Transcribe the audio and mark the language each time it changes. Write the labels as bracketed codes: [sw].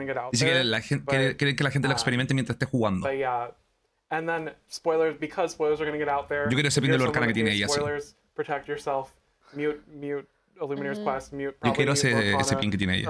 [es] Dice que la gente quiere que la gente lo experimente mientras esté jugando. [en] And then spoilers, because spoilers are going to get out there. [es] Yo quiero ese pin de Lorcana que tiene ella, sí. [en] Spoilers, protect yourself, mute Illuminator's Quest, mute. [es] Yo quiero ese pin que tiene ella.